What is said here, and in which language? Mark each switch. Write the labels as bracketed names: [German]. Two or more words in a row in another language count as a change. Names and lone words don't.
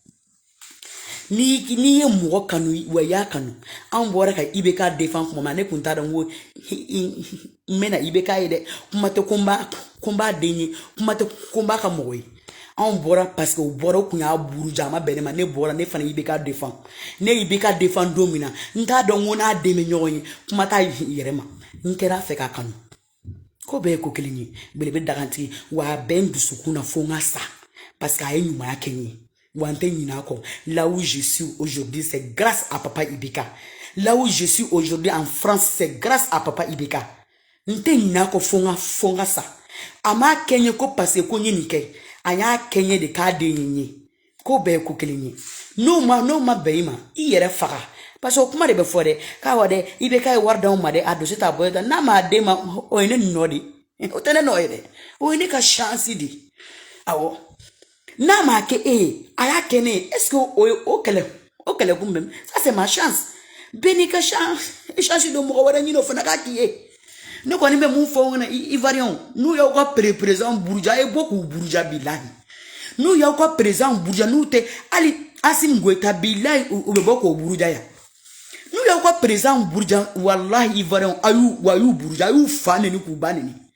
[Bambara] n'i ye mɔgɔ kanu wa i y'a kanu an bɔra ka IBK défend kuma ma ne kun t'a dɔn ko n bɛna IBK ye dɛ kuma tɛ ko n b'a den ye kuma tɛ ko n b'a ka mɔgɔ ye anw bɔra [French] parce que [Bambara] u bɔra u kun y'a buruja a ma bɛn ne ma ne bɔra ne fana IBK défend ne IBK défend don min na n t'a dɔn ko n'a den bɛ ɲɔgɔn ye kuma t'a yɛrɛ ma n kɛra fɛ k'a kanu ko bɛɛ ye ko kelen ye belebele dagantigi wa a bɛ n dusukun na fo n ka sa [French] parce que [Bambara] a ye ɲumanya kɛ n ye wa n tɛ ɲinɛ a kɔ [French] là où je suis aujourd'hui c'est grâce à papa IBK là où je suis aujourd'hui en France c'est grâce à papa [Bambara] IBK n tɛ ɲinɛ a kɔ fo n ka sa a m'a kɛ n ye ko [French] parce que [Bambara] ko n ye nin kɛ a y'a kɛ n ye de k'a den ye n ye ko bɛɛ ye ko kelen ye n'o ma bɛn i ma i yɛrɛ faga [French] parce que [Bambara] o kuma de bɛ fɔ dɛ k'a wa dɛ IBK ye wari d'anw ma dɛ a dossier t'a bɔ n'a m'a den ma o ye ne nɔ de o tɛ ne nɔ ye dɛ o ye ne ka chance de awɔ n'a m'a kɛ e ye a y'a kɛ ne ye est [French] ce que [Bambara] o kɛlɛ kun bɛ [French] ça c'est ma chance [Bambara] bɛɛ n'i ka chance don mɔgɔ wɛrɛ ɲini o fana k'a k'i ye ne kɔni bɛ mun fɔ o ɲɛna Ivoiriens n'u y'aw ka président buruja a ye bɔ k'u buruja bilahi n'u y'aw ka président buruja n'u tɛ hali Assimi Goïta bilahi u bɛ bɔ k'o buruja yan n'u y'aw ka président buruja walahi Ivoiriens a y'u buruja a y'u fa neni k'u ba neni